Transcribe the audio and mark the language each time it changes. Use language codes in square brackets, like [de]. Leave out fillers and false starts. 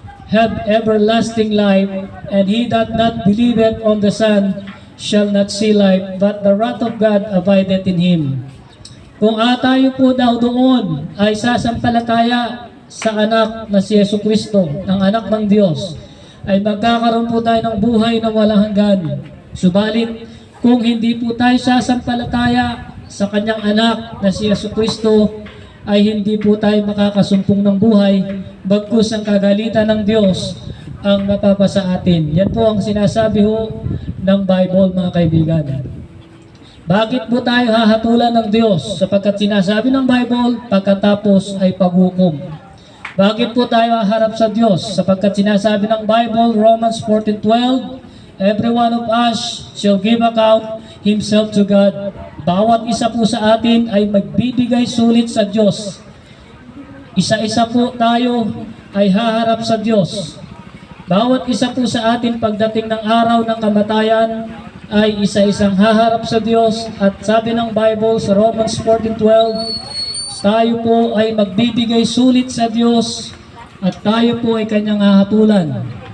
[en] have everlasting life, and he that not believeth on the Son shall not see life, but the wrath of God abideth in him. [tl] Kung tayo po daw doon ay sasampalataya sa anak na si Yesu Kristo, ang anak ng Diyos, ay magkakaroon po tayo ng buhay na walang hanggan. Subalit, kung hindi po tayo sasampalataya sa kanyang anak na si Yesu Kristo, ay hindi po tayo makakasumpong ng buhay, bagkus ang kagalitan ng Diyos ang mapapasa atin. Yan po ang sinasabi ho ng Bible, mga kaibigan. Bakit po tayo hahatulan ng Diyos? Sapagkat sinasabi ng Bible, pagkatapos ay paghukom. Bakit po tayo haharap sa Diyos? Sapagkat sinasabi ng Bible, [en] Romans 14:12, every one of us shall give account himself to God. [tl] Bawat isa po sa atin ay magbibigay sulit sa Diyos. Isa-isa po tayo ay haharap sa Diyos. Bawat isa po sa atin pagdating ng araw ng kamatayan ay isa-isang haharap sa Diyos. At sabi ng Bible sa Romans 14:12, tayo po ay magbibigay sulit sa Diyos at tayo po ay kanyang hahatulan.